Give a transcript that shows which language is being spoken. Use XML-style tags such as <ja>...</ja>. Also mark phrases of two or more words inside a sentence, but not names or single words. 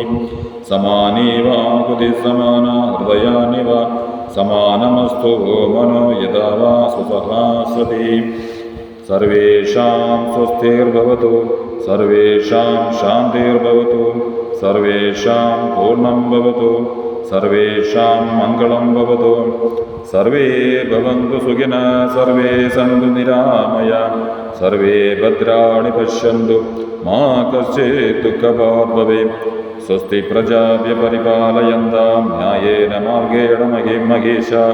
<sa>സമാനീവാകുതി സമാന ഹൃദയാനിവ. സമാനമസ്തു മനോ യഥാ വാ സുസഹാസതി. സർവേഷാം സ്വസ്തിർഭവതു. സർവേഷാം ശാന്തിർഭവതു. സർവേഷാം പൂർണ്ണം ഭവതു. सर्वेषां मङ्गलं भवतु। सर्वे भवन्तु सुखिनः, सर्वे सन्तु निरामयाः, सर्वे भद्राणि पश्यन्तु, मा कश्चित् दुःखभाग् भवेत्। स्वस्ति प्रजाभ्यः परिपालयन्तां न्यायेन मार्गेण महीषाः।</sa>